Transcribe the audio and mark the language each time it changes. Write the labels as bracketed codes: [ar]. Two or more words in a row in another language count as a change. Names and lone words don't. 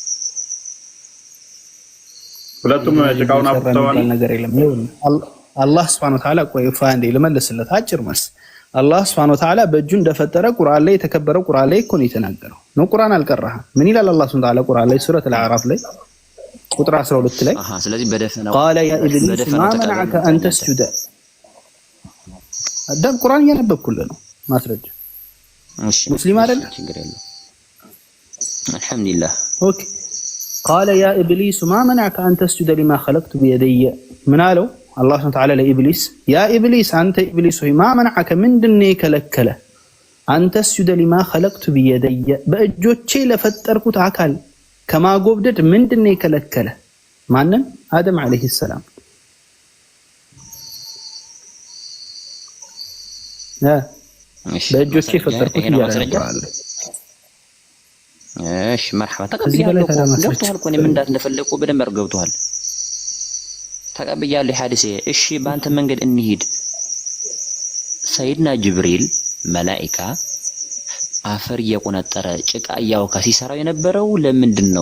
[am] ሁለቱም ጭቃውን አፍተዋል ነገር የለም። አላህ [ar] سبحانه وتعالى [am] ቆይ ፋንዴ ልመልስለት አጭር መልስ። አላህ [ar] سبحانه وتعالى [am] በእጁ እንደፈጠረ ቁርአን ላይ የተከበረው ቁርአን ላይ እኮ ነው የተናገረው። ነው ቁርአን አልቀራህም። ምን ይላል አላህ [ar] سبحانه وتعالى [am] ቁርአን ላይ ሱረት አልአዕራፍ ላይ ቁጥር 12 ላይ ስለዚህ በደፈናው [ar] قال يا ابليس ما منعك ان تسجد [am] አዳም ቁርአን እያነበብኩልህ ነው ማስረጃ። እሺ ሙስሊም አይደል? ችግር የለም አልহামዱሊላህ ኦኬ [ar] قال يا ابليس ما منعك ان تسجد لما خلقت بيدي [am] ምን አለው አላህ [ar] سبحانه وتعالى [am] ለኢብሊስ [ar] يا إبليس [am] አንተ ኢብሊስ ሆይ [ar] ما منعك [am] ምንድነው የከለከለ [ar] أن تسجد لما خلقت بيدي [am] በእጆቼ ለፈጠርኩት አካል ከማጎብደድ ምንድነው የከለከለ? ማንን? አደም [ar] عليه السلام። [am] በእጆቼ የፈጠርኩት ይያረጋል። እሺ መርሐባ ተቀብያለሁ። ገብቶሃል እኮ እኔም እንደፈለኩ በደንብ ገብቶሃል። ተቀብያለሁ ሐዲስ። እሺ በአንተ መንገድ እንሂድ። ሰይድና ጅብሪል መላኢካ አፈር እየቆነጠረ ጭቃ እያወካ ሲሰራው የነበረው ለምንድን ነው?